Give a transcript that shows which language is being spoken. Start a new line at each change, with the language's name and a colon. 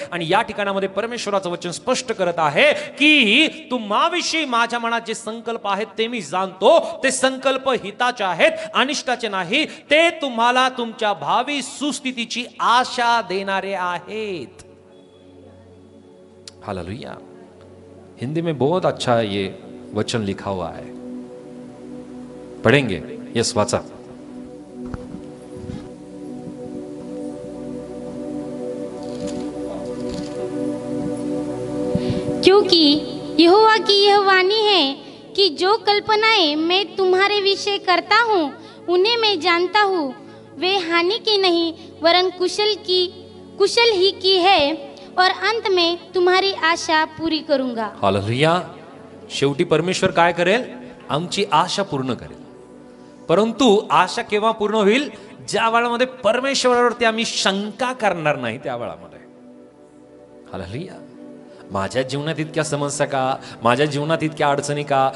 Marathi: आणि या ठिकाणामध्ये परमेश्वराचं वचन स्पष्ट करत आहे की तुम्हाविषयी माझ्या मनात जे संकल्प आहेत ते मी जाणतो. ते संकल्प हिताचे आहेत, अनिष्टाचे नाही. ते तुम्हाला तुमच्या भावी सुस्थितीची आशा देणारे आहेत. हालेलुया.
Hindi: हिंदी में बहुत अच्छा ये वचन लिखा हुआ है, पढ़ेंगे.
Marathi: यस, वाचा.
Hindi: क्योंकि यहोवा की यह वाणी है कि जो कल्पनाएं मैं तुम्हारे विषय करता हूँ उन्हें मैं जानता हूँ. वे हानि की नहीं वरन कुशल ही की है, और अंत में तुम्हारी आशा पूरी करूंगा. हालेलुया.
Marathi: शेवटी परमेश्वर काय करेल? आमची आशा पूर्ण करेल. परंतु आशा केव्हा पूर्ण होईल? ज्या वेळामध्ये परमेश्वरावरती आम्ही शंका करणार नाही त्या वेळामध्ये. हालेलुया. माझ्या जीवनात इतक्या समस्या का? माझ्या जीवनात इतक्या अडचणी का?